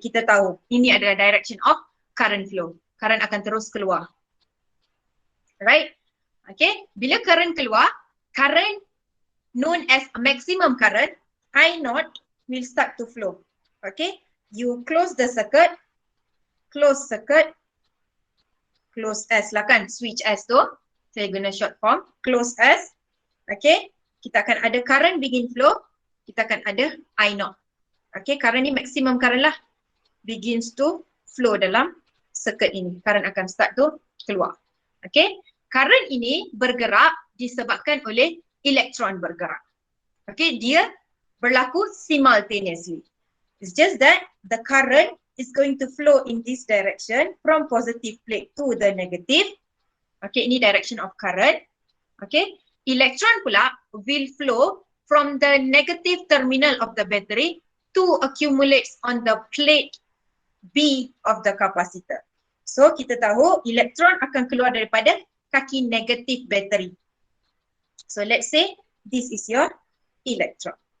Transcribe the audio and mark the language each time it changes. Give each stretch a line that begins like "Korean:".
Malay: Kita tahu ini adalah
English: direction of current flow.
Malay: Current akan terus keluar. Right?
English: Okay,
Malay: bila
English: current keluar, current known as maximum current, I0 will start to flow. Okay, you close the circuit, close circuit, close S
Malay: lah kan,
English: switch S tu.
Malay: Saya guna
English: short form,
Malay: close S. Okay, kita akan ada current
English: begin flow,
Malay: kita akan ada I0.
English: Okay, current ni maximum current lah. Begins to flow
Malay: dalam
English: circuit ini.
Malay: Current akan
English: start to
Malay: keluar. Okay, current ini bergerak disebabkan oleh elektron bergerak.
English: Okay,
Malay: dia berlaku
English: simultaneously. It's just that the current is going to flow in this direction from positive plate to the negative. Okay,
Malay: ini
English: direction of current. Okay, electron pula will flow from the negative terminal of the battery to accumulates on the plate B of the capacitor.
Malay: So kita tahu elektron akan keluar daripada kaki negatif battery.
English: So let's say this is your electron.